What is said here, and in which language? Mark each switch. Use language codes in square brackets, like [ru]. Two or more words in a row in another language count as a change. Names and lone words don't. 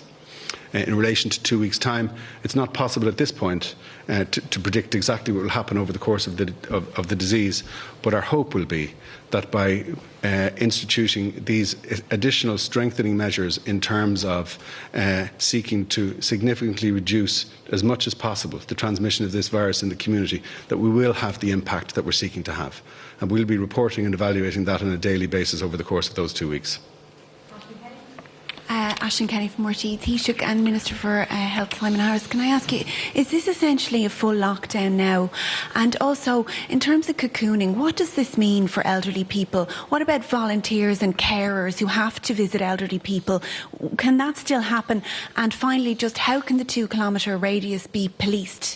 [en] In relation to 2 weeks' time, it's not possible at this point to predict exactly what will happen over the course of the disease, but our hope will be that by instituting these additional strengthening measures in terms of seeking to significantly reduce as much as possible the transmission of this virus in the community, that we will have the impact that we're seeking to have. And we'll be reporting and evaluating that on a daily basis over the course of those 2 weeks. Aisling Kenny from RTE. Taoiseach and Minister for Health Simon Harris, can I ask you, is this essentially a full lockdown now? And also, in terms of cocooning, what does this mean for elderly people? What about volunteers and carers who have to visit elderly people? Can that still happen? And finally, just how can the 2 kilometre radius be policed?